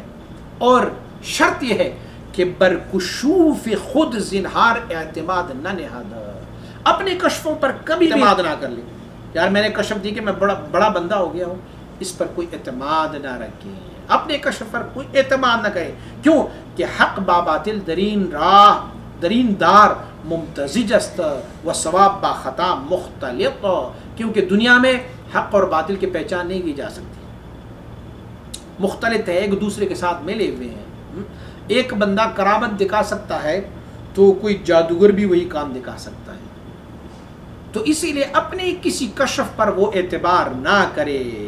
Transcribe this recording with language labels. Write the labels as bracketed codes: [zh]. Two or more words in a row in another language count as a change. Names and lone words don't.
[ur] اور شرط یہ ہے کہ [fa] برکشوف خود زنہار اعتماد نہ نہاد، [ur] اپنے کشفوں پر کبھی اعتماد نہ کر لیں. یار میں نے کشف دی کہ میں بڑا بندہ ہو گیا ہوں، اس پر کوئی اعتماد نہ رکھیں، اپنے کشف پر کوئی اعتماد نہ کریں. کیوں کہ [fa] حق با باطل درین دار ممتزج است و ثواب با خطا مختلط. [ur] کیونکہ دنیا میں حق اور باطل کی پہچان نہیں کی جا سکتی، مختلط ہے، ایک دوسرے کے ساتھ ملے ہوئے ہیں. ایک بندہ کرامت دکھا سکتا ہے تو کوئی جادوگر بھی وہی کام دکھا سکتا ہے. تو اسی لیے اپنے کسی کشف پر وہ اعتبار نہ کرے.